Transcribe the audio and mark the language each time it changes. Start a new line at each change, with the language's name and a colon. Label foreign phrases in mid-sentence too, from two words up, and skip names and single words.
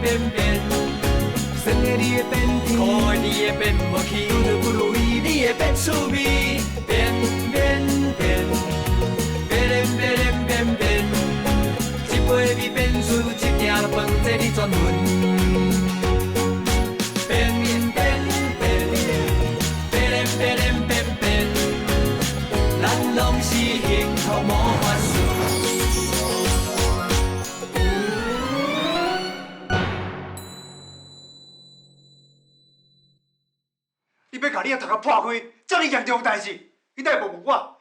Min Nan Chinese: 变变，算个你会变天，苦的你会变无去，拄着不如意你会变趣味，变变变，变变变变，一杯米变出一鼎饭，这你全分。咱拢是幸福魔法师。你要甲你的头壳破开，遮尔严重代志，你哪会无问我？